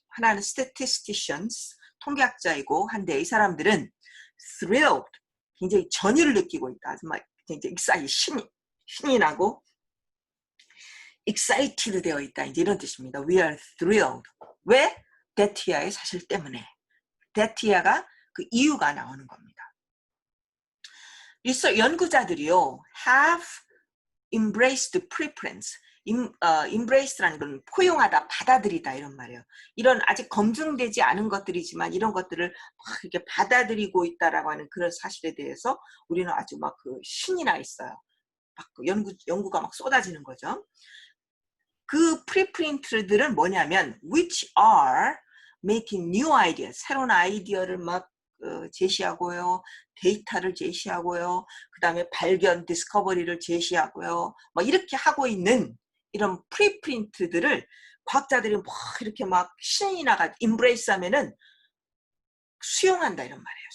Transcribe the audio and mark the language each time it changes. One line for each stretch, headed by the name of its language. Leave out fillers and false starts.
Korean: 하나는 statisticians, 통계학자이고 한데 이 사람들은 thrilled, 굉장히 전율을 느끼고 있다. 정말 굉장히 신이 나고 excited 되어 있다. 이제 이런 뜻입니다.
English: We are thrilled.
Korean: 왜? 데티아의 사실 때문에. 데티아가 그 이유가 나오는 겁니다. 연구자들이요,
English: have embraced preprints.
Korean: embrace라는 건 포용하다, 받아들이다 이런 말이에요. 이런 아직 검증되지 않은 것들이지만 이런 것들을 막 이렇게 받아들이고 있다라고 하는 그런 사실에 대해서 우리는 아주 막 그 신이 나 있어요. 막 연구가 막 쏟아지는 거죠. 그 프리프린트들은 뭐냐면
English: which are making new ideas,
Korean: 새로운 아이디어를 막 제시하고요, 데이터를 제시하고요, 그 다음에 발견, 디스커버리를 제시하고요, 뭐 이렇게 하고 있는 이런 프리프린트들을 과학자들이 막 이렇게 막 신이 나가 임브레이스 하면은 수용한다 이런 말이에요.